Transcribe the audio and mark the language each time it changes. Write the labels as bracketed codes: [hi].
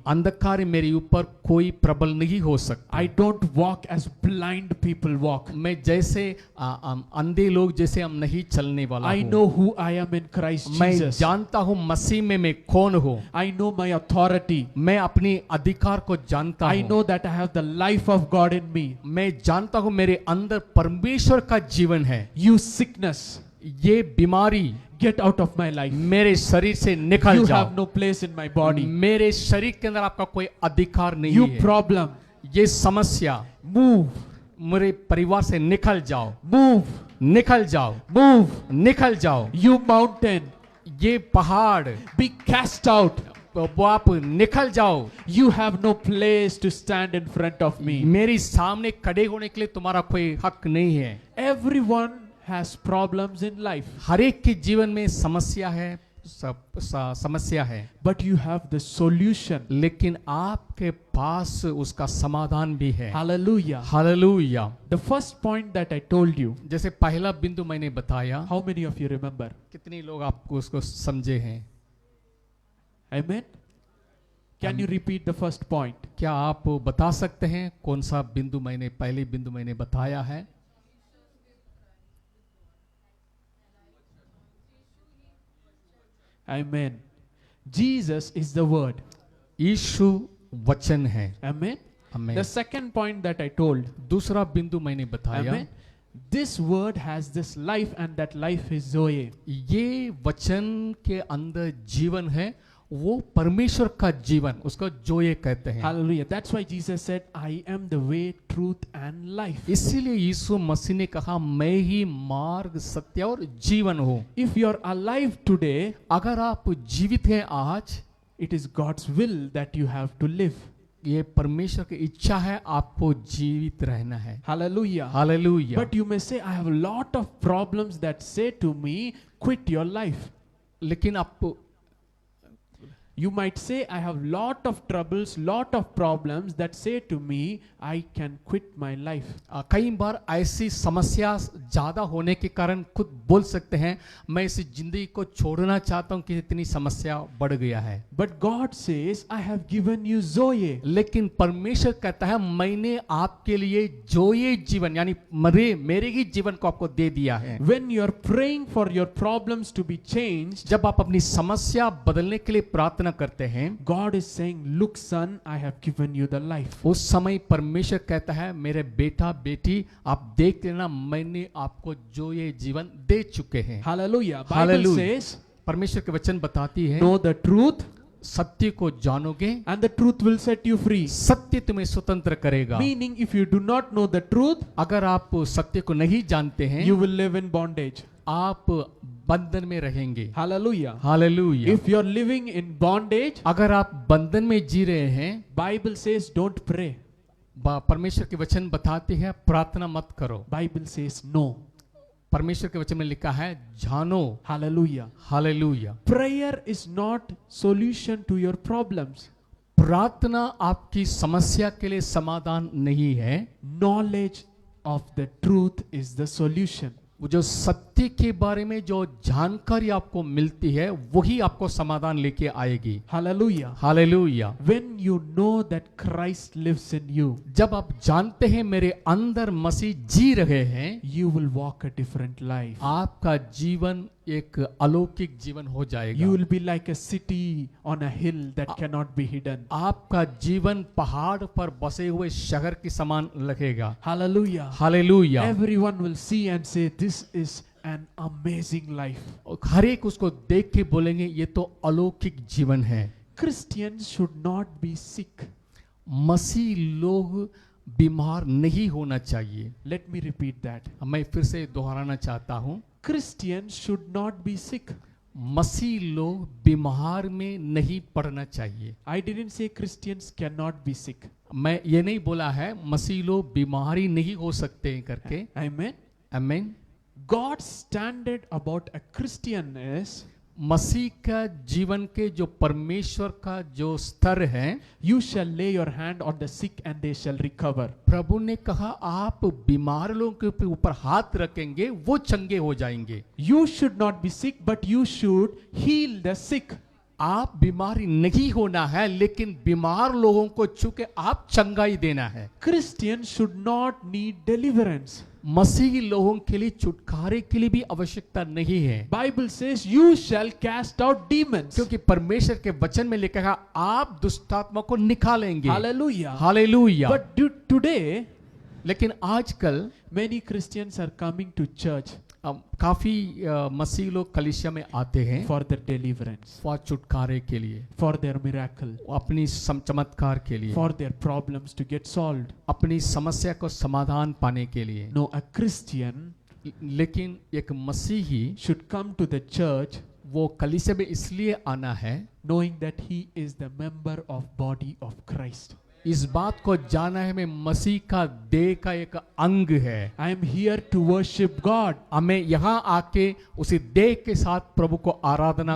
[hi] अंधकार मेरे ऊपर कोई प्रबल नहीं हो सकता। [en] I don't walk as blind people walk. [hi] मैं जैसे अंधे लोग जैसे हम नहीं चलने वाला [en] I [hi] हूँ। [en] know who I am in Christ [hi] मैं [en] Jesus. [hi] जानता हूँ मसीह में मैं कौन हूँ, [en] I know my authority. [hi] मैं अपनी अधिकार को जानता [en] I [hi] हूँ, [en] know that I have the life of God in me. [hi] मैं जानता हूँ मेरे अंदर परमेश्वर का जीवन है। [en] You sickness, [hi] ये बीमारी [en] get out of my life. [hi] मेरे शरीर से निकल [en] You [hi] जाओ, [en] have no place in my body. [hi] मेरे शरीर के अंदर आपका कोई अधिकार नहीं [en] You [hi] है। [en] problem, [hi] ये समस्या [en] move, [hi] मेरे परिवार से निकल जाओ, [en] move, [hi] निकल जाओ, [en] move. [hi] निकल जाओ। [en] You mountain, [hi] ये पहाड़ [en] be cast out. [hi] वो आप निकल जाओ, [en] You have no place to stand in front of me. [hi] मेरी सामने खड़े होने के लिए तुम्हारा कोई हक नहीं है। [en] Everyone has problems in life, [hi] हर एक के जीवन में समस्या है, समस्या है, [en] but you have the solution. [hi] लेकिन आपके पास उसका समाधान भी है। [en] Hallelujah. [hi] Hallelujah. [en] The first point that I told you, [hi] जैसे पहला बिंदु मैंने बताया, [en] how many of you remember? [hi] कितने लोग आपको उसको समझे हैं? [en] Amen. Can you repeat the first point? [hi] क्या आप बता सकते हैं कौन सा बिंदु मैंने, पहले बिंदु मैंने बताया है? [en] Amen. Jesus is the word. [hi] यीशु वचन है। [en] Amen. [hi] आमीन। [en] The second point that I told, [hi] दूसरा बिंदु मैंने बताया, [en] Amen. This word has this life and that life is Zoe. [hi] ये वचन के अंदर जीवन है, वो परमेश्वर का जीवन, उसको जो ये कहते हैं। [en] Hallelujah. That's why Jesus said, I am the way, truth and life. [hi] इसीलिए यीशु मसीह ने कहा मैं ही मार्ग, सत्य और जीवन हूँ। [en] If you are alive today, [hi] अगर आप जीवित हैं आज, [en] it is God's will that you have to live. [hi] ये परमेश्वर की इच्छा है आपको जीवित रहना है। [en] Hallelujah. [hi] Hallelujah. [en] But you may say, I have a lot of problems that say to me, quit your life. [hi] लेकिन आप, [en] You might say, I have lot of troubles, lot of problems that say to me, I can quit my life. [hi] कई बार ऐसी समस्या ज्यादा होने के कारण खुद बोल सकते हैं मैं इस जिंदगी को छोड़ना चाहता हूं कि इतनी समस्या बढ़ गया है। [en] But God says, I have given you Zoe. [hi] लेकिन परमेश्वर कहता है मैंने आपके लिए जो ये जीवन यानी मेरे ही जीवन को आपको दे दिया है। [en] When you are praying for your problems to be changed, [hi] जब आप अपनी समस्या बदलने के लिए प्रार्थना करते हैं, [en] God is saying, look son, I have given you the life. [hi] उस समय परमेश्वर कहता है मेरे बेटा बेटी आप देख लेना मैंने आपको जो ये जीवन दे चुके हैं। [en] Hallelujah. Bible Hallelujah. says, [hi] परमेश्वर के वचन बताती है [en] know the truth [hi] सत्य को जानोगे [en] and the truth will set you free. [hi] सत्य तुम्हें स्वतंत्र करेगा। [en] Meaning, if you do not know the truth, [hi] अगर आप सत्य को नहीं जानते हैं [en] you will live in bondage. [hi] आप बंधन में रहेंगे। [en] Hallelujah. [hi] Hallelujah. [en] If you're living in bondage, [hi] अगर आप बंधन में जी रहे हैं, [en] Bible says don't pray. [hi] परमेश्वर के वचन बताते हैं प्रार्थना मत करो। [en] Bible says no. [hi] परमेश्वर के वचन में लिखा है जानो। [en] Hallelujah. [hi] Hallelujah. [en] Prayer is not solution to your problems. [hi] प्रार्थना आपकी समस्या के लिए समाधान नहीं है। [en] Knowledge of the truth is the solution. [hi] वो जो सत्य के बारे में जो जानकारी आपको मिलती है वही आपको समाधान लेके आएगी। [en] Hallelujah. [hi] Hallelujah. [en] When you know that Christ lives in you, [hi] जब आप जानते हैं मेरे अंदर मसीह जी रहे हैं, [en] you will walk a different life. [hi] आपका जीवन एक अलौकिक जीवन हो जाएगा। [en] You will be like a city on a hill that cannot be hidden. [hi] आपका जीवन पहाड़ पर बसे हुए शहर के समान लगेगा। [en] Hallelujah. [hi] Hallelujah. [en] Everyone will see and say, this is an amazing life. [hi] हर एक उसको देख के बोलेंगे ये तो अलौकिक जीवन है। [en] Christians should not be sick. [hi] मसीह लोग बीमार नहीं होना चाहिए। [en] Let me repeat that. [hi] मैं फिर से दोहराना चाहता हूँ, [en] Christians should not be sick. [hi] मसीह लोग बीमार में नहीं पड़ना चाहिए। [en] I didn't say Christians cannot be sick. [hi] मैं ये नहीं बोला है मसीह लोग बीमारी नहीं हो सकते हैं करके। [en] Amen. [hi] आमीन। [en] God's standard about a Christian is, [hi] मसीह का जीवन के जो परमेश्वर का जो स्तर है, [en] you shall lay your hand on the sick and they shall recover. [hi] प्रभु ने कहा आप बीमार लोगों के ऊपर हाथ रखेंगे वो चंगे हो जाएंगे। [en] You should not be sick, but you should heal the sick. [hi] आप बीमारी नहीं होना है लेकिन बीमार लोगों को छू के आप चंगाई देना है। [en] Christians should not need deliverance. [hi] मसीही लोगों के लिए छुटकारे के लिए भी आवश्यकता नहीं है, [en] Bible says you shall cast out demons. [hi] क्योंकि परमेश्वर के वचन में लिखा है आप दुष्टात्मा को निकालेंगे। [en] Hallelujah. [hi] हालेलुया। [en] But today, [hi] लेकिन आजकल [en] many Christians are coming to church [hi] काफी मसीह लोग कलीसिया में आते हैं [en] for their deliverance, [hi] और छुटकारे के लिए, [en] for their miracle, [hi] अपनी चमत्कार के लिए, [en] for their problems to get solved. [hi] अपनी समस्या को समाधान पाने के लिए। [en] No, a Christian [hi] लेकिन एक मसीही [en] should come to the church [hi] वो कलीसिया में इसलिए आना है [en] knowing that he is the member of body of Christ. [hi] इस बात को जाना है मैं मसीह का देह का एक अंग है। [en] I am here to worship God, [hi] हमें यहाँ आके उसी देह के साथ प्रभु को आराधना